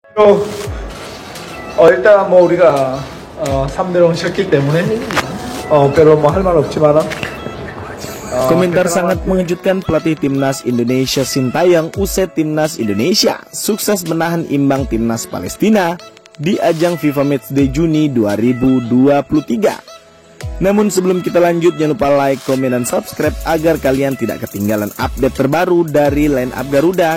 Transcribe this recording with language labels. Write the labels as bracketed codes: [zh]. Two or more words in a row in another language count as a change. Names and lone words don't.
[ko] 또 일단 뭐 우리가 3대0 졌기 때문에 별로 뭐 할 말 없지만 [id] Komentar sangat mengejutkan pelatih timnas Indonesia Sintayong usai timnas Indonesia sukses menahan imbang timnas Palestina di ajang FIFA Matchday Juni 2023. Namun sebelum kita lanjut, jangan lupa like, komen, dan subscribe agar kalian tidak ketinggalan update terbaru dari [en] line up [id] Garuda.